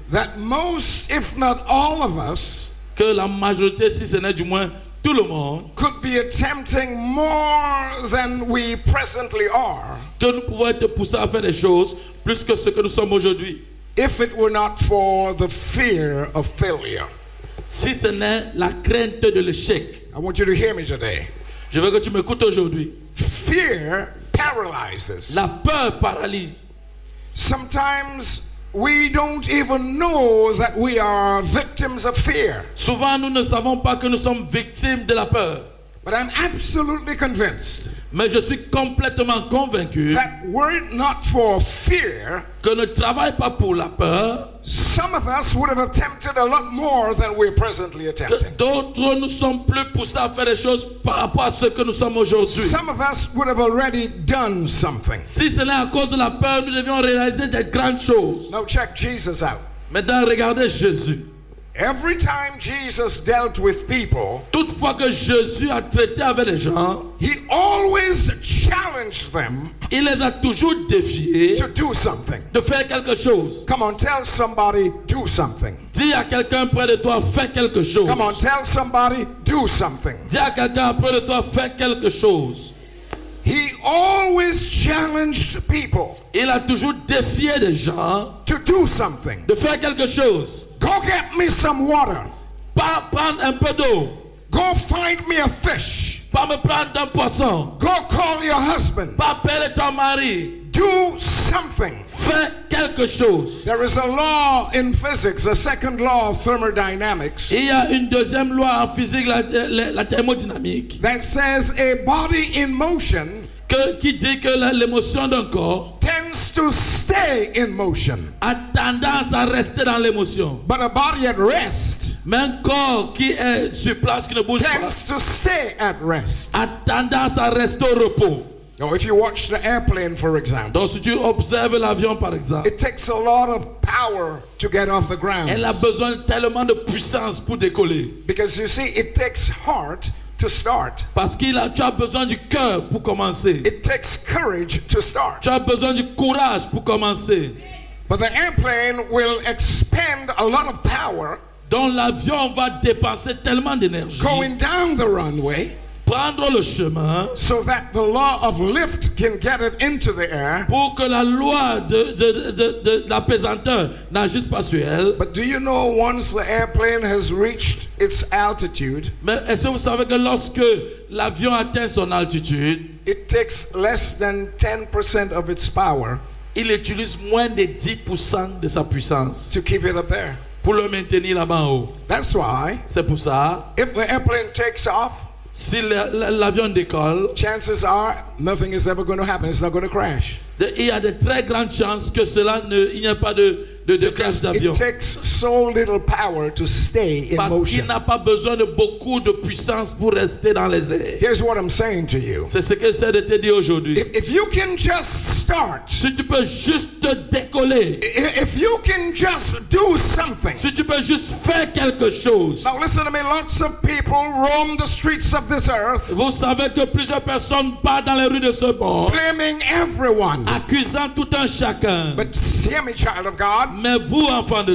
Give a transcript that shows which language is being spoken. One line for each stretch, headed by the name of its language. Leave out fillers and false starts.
English: that most, if not all of us,
French: que la majorité, si ce n'est du moins tout le monde,
English: could be attempting more than we presently are
French: que nous pouvons être poussés à faire des choses plus que ce que nous sommes aujourd'hui.
English: if it were not for the fear of failure.
French: Si ce n'est la crainte de l'échec.
English: I want you to hear me today.
French: Je veux que tu m'écoutes aujourd'hui.
English: Fear paralyzes.
French: La peur paralyse.
English: Sometimes we don't even know that we are victims of fear.
French: Souvent, nous ne savons pas que nous sommes victimes de la peur.
English: But I'm absolutely convinced
French: Mais je suis complètement convaincu
English: that were it not for fear,
French: que ne travaille pas pour la peur.
English: Some of us would have attempted a lot more than we're presently attempting.
French: D'autres, nous sommes plus poussés à faire des choses par rapport à ce que nous sommes aujourd'hui.
English: Some of us would have already done something.
French: Si ce n'est à cause de la peur, nous devions réaliser des grandes choses.
English: Now check Jesus out.
French: Maintenant, regardez Jésus.
English: Every time Jesus dealt with people,
French: Toutefois que Jésus a traité avec les gens,
English: he always challenged them
French: il les a toujours défiés
English: to do something.
French: de faire quelque chose.
English: Come on, tell somebody, do something.
French: Dis à quelqu'un près de toi, fais quelque chose.
English: Come on, tell somebody, do something.
French: Dis à quelqu'un près de toi, fais quelque chose.
English: He always challenged people
French: Il a toujours défié les gens
English: to do something.
French: de faire quelque chose.
English: Go get me some water.
French: Pas prendre un peu d'eau.
English: Go find me a fish.
French: Pas me prendre un poisson.
English: Go call your husband.
French: Pas appeler ton mari.
English: Do something.
French: Fais quelque chose.
English: There is a law in physics, a second law of thermodynamics,
French: Il y a une deuxième loi en physique, la thermodynamique,
English: that says a body in motion
French: qui dit que l'émotion d'un corps
English: tends to stay in motion,
French: a tendance à rester dans l'émotion.
English: but a body at rest
French: Mais un corps qui est sur place, qui ne bouge pas,
English: tends to stay at rest.
French: a tendance à rester au repos.
English: Now, if you watch the airplane, for example,
French: Donc si tu observes l'avion par exemple,
English: it takes a lot of power to get off the ground,
French: elle a besoin tellement de puissance pour décoller.
English: because you see, it takes heart to start.
French: Parce tu as besoin du cœur pour commencer.
English: It takes courage to start.
French: Tu as besoin du courage pour commencer.
English: But the airplane will expend a lot of power
French: Donc l'avion va dépenser tellement d'énergie,
English: going down the runway,
French: prendre le chemin,
English: so that the law of lift can get it into the air.
French: pour que la loi de la pesanteur n'agisse pas sur elle.
English: But do you know, once the airplane has reached its altitude,
French: Mais est-ce que vous savez que lorsque l'avion atteint son altitude,
English: it takes less than 10% of its power
French: il utilise moins de 10% de sa puissance
English: to keep it up there?
French: pour le maintenir là-bas en haut.
English: That's why
French: C'est pour ça,
English: if the airplane takes off,
French: si l'avion décolle,
English: chances are nothing is ever going to happen. It's not going to crash.
French: il y a de très grandes chances que il n'y ait pas de crash d'avion.
English: It takes so little power to stay in
French: Parce qu'il
English: motion.
French: n'a pas besoin de beaucoup de puissance pour rester dans les airs.
English: Here's what I'm saying to you.
French: C'est ce que j'essaie de te dire aujourd'hui.
English: If you can just start,
French: Si tu peux juste te décoller,
English: if you can just do something.
French: si tu peux juste faire quelque chose.
English: Now listen to me, lots of people roam the streets of this earth,
French: Vous savez que plusieurs personnes partent dans les rues de ce monde,
English: blaming everyone.
French: accusant tout un chacun.
English: But hear me, child of God.
French: Mais vous, enfants de Dieu,